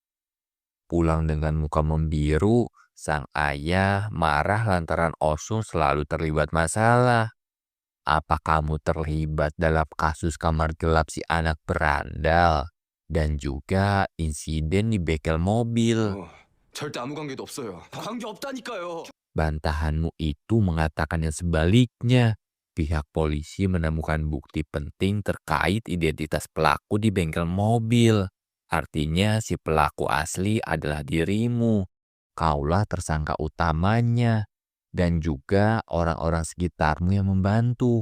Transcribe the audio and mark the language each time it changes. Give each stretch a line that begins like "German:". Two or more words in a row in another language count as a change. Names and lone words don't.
Indonesian: Pulang dengan muka membiru, sang ayah marah lantaran Osung selalu terlibat masalah. Apa kamu terlibat dalam kasus kamar gelap si anak berandal? Dan juga insiden di bengkel mobil.
Korean: 절대 아무 관계도 없어요. 관계 없다니까요.
Indonesian: Bantahanmu itu mengatakan yang sebaliknya. Pihak polisi menemukan bukti penting terkait identitas pelaku di bengkel mobil. Artinya si pelaku asli adalah dirimu. Kaulah tersangka utamanya. Dan juga orang-orang sekitarmu yang membantu.